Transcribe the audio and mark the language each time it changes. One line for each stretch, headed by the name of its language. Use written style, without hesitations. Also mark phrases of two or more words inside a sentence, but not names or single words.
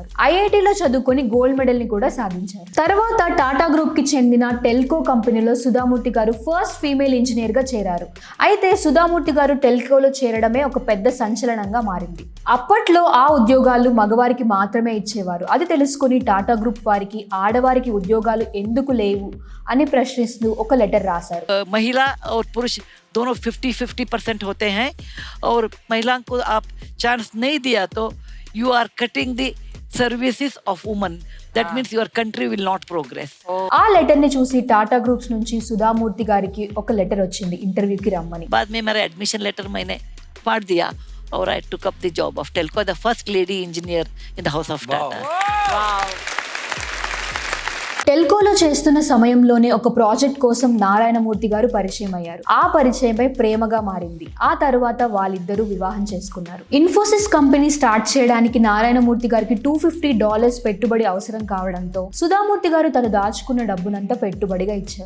Telugu: ఐఐటీలో చదువుకొని
English: gold medal
Telugu: ని కూడా సాధించారు. తర్వాత టాటా గ్రూప్ కి చెందిన టెల్కో కంపెనీలో సుధామూర్తి గారు
English: first female engineer
Telugu: గా చేరారు. అయితే సుధామూర్తి గారు టెల్కోలో చేరడమే ఒక పెద్ద సంచలనంగా మారింది. అప్పట్లో ఆ ఉద్యోగాలు మగవారికి మాత్రమే ఇచ్చేవారు. అది తెలుసుకుని టాటా గ్రూప్ వారికి ఆడవారికి ఉద్యోగాలు ఎందుకు లేవు అని ప్రశ్నిస్తూ ఒక లెటర్ రాశారు.
Hindi: महिला और पुरुष दोनों 50-50% होते हैं और महिला को आप चांस नहीं दिया तो
English: you are cutting the services of women. That means your country will not progress.
Telugu: ఆ లెటర్ ని చూసి టాటా గ్రూప్స్ నుంచి సుధామూర్తి గారికి ఒక లెటర్ వచ్చింది ఇంటర్వ్యూకి రమ్మని.
Hindi: बाद में मेरा एडमिशन लेटर मैंने पढ़ दिया और
English: I took up the job of Telco, the first lady engineer in the house of Tata. Wow.
Telugu: టెల్కోలో చేస్తున్న సమయంలోనే ఒక ప్రాజెక్ట్ కోసం నారాయణమూర్తి గారు పరిచయం అయ్యారు. ఆ పరిచయమై ప్రేమగా మారింది. ఆ తర్వాత వాళ్ళిద్దరూ వివాహం చేసుకున్నారు. ఇన్ఫోసిస్
English: company start
Telugu: చేయడానికి నారాయణమూర్తి గారికి $250 పెట్టుబడి అవసరం కావడంతో సుధామూర్తి గారు తను దాచుకున్న డబ్బునంతా పెట్టుబడిగా ఇచ్చారు.